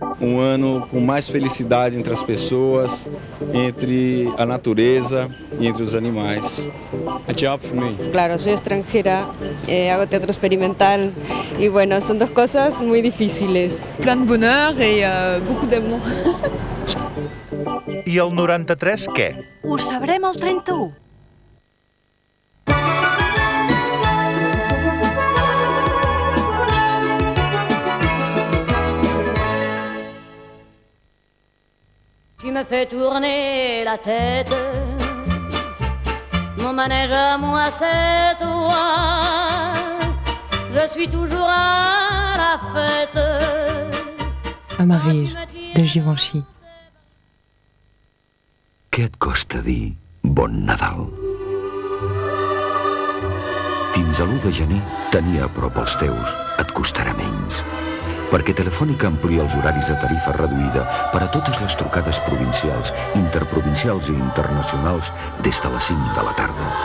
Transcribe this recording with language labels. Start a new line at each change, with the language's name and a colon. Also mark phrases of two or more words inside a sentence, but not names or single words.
Portuguese: um ano com mais felicidade entre as pessoas, entre a natureza e entre os animais.
English: A job for me.
Spanish: Claro, soy extranjera, hago teatro experimental y bueno, son dos cosas muy difíciles.
French: Plein de bonheur et beaucoup d'amour.
Catalan: I el 93 què? Ho sabrem el 31.
French: Tu me fais tourner la tête, mon manège à moi c'est toi, je suis toujours à la fête. Amarige, de Givenchy.
Catalan: Què et costa dir Bon Nadal? Fins a l'1 de gener tenir a prop els teus et costarà menys, perquè Telefònica amplia els horaris de tarifa reduïda per a totes les trucades provincials, interprovincials i internacionals des de les 5 de la tarda.